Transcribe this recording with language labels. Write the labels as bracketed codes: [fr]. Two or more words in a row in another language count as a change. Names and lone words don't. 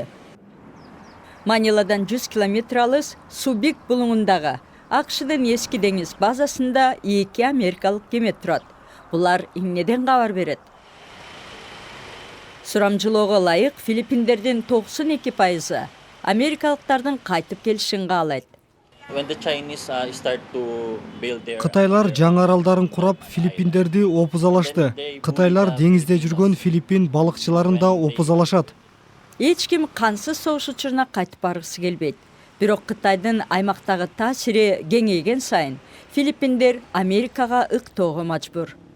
[ky] Маниладан 100 километр алыс Субик булуңундагы АКШдын эски деңиз базасында 2 америкалык кеме турат. Булар эмнеден кабар берет? Сурамжылоого ылайык Филиппиндердин 92% америкалыктардын кайтып келишин каалайт. [en] When the Chinese start to build their [ky] Кытайлар жаңы аралдарын курап, Филиппиндерди опузалашты. Кытайлар деңизде жүргөн Филиппин балыкчыларын да опузалашат. Эч ким кансыз согуш учуруна кайтып баргысы келбейт. Бирок Кытайдын аймактагы таасири кеңейген сайын Филиппиндер Америкага ыктоого мажбур.